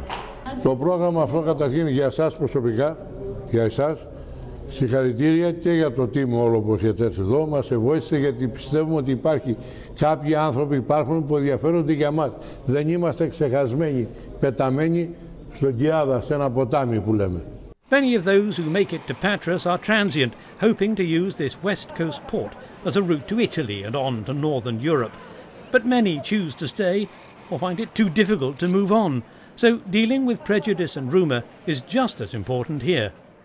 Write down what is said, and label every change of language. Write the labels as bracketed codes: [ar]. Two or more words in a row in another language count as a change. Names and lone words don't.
[el] Το πρόγραμμα αυτό καταρχήν για εσάς προσωπικά, για εσάς, συγχαρητήρια και για το team όλο που έχετε έρθει εδώ. Μας βοήθησε γιατί πιστεύουμε ότι κάποιοι άνθρωποι υπάρχουν που ενδιαφέρονται για μας. Δεν είμαστε ξεχασμένοι, πεταμένοι στον Κιάδα, σε ένα ποτάμι που λέμε. [en] Many of those who make it to Patras are transient, hoping to use this west coast port as a route to Italy and on to northern Europe. But many choose to stay or find it too difficult to move on. So dealing with prejudice and rumour is just as important here.